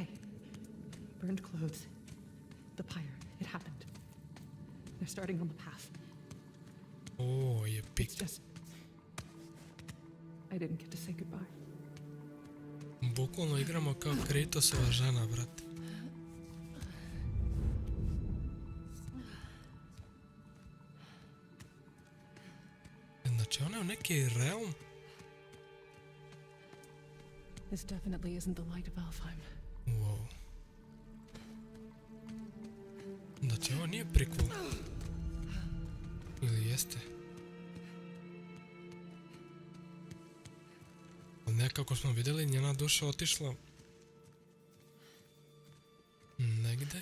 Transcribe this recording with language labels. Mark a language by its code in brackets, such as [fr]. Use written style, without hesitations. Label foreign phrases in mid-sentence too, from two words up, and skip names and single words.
[en] Burned clothes. The pyre. It happened. They're starting on the path. [sr] Oh, je pik. [en] It's just... I didn't get to say goodbye. [sr] Bukvalno igramo kao Kratosova žena, brate. Znači ona je u neki realm? [en] This definitely isn't the light of Alfheim. [sr] Wow. Znači ovo nije prequel. Ili jeste? Ali nekako smo vidjeli njena duša otišla negde.